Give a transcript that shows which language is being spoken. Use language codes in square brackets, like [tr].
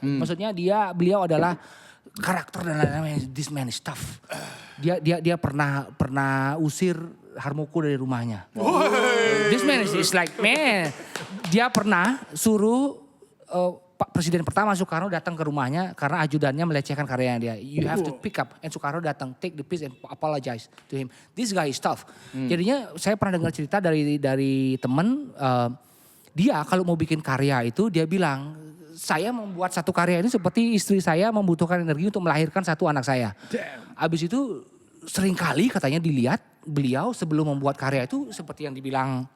[id] Maksudnya beliau adalah karakter dan lain-lain. [en] This man is tough. [id] Dia pernah usir Harmoko dari rumahnya. [en] This man is like man. [id] Dia pernah suruh Pak Presiden pertama Soekarno datang ke rumahnya karena ajudannya melecehkan karyanya dia. [en] You have to pick up. And Soekarno [id] datang, [en] take the piece and apologize to him. This guy is tough. [id] Jadinya saya pernah dengar cerita dari teman, dia kalau mau bikin karya itu dia bilang, saya membuat satu karya ini seperti istri saya membutuhkan energi untuk melahirkan satu anak saya. Abis itu seringkali katanya dilihat beliau sebelum membuat karya itu seperti yang dibilang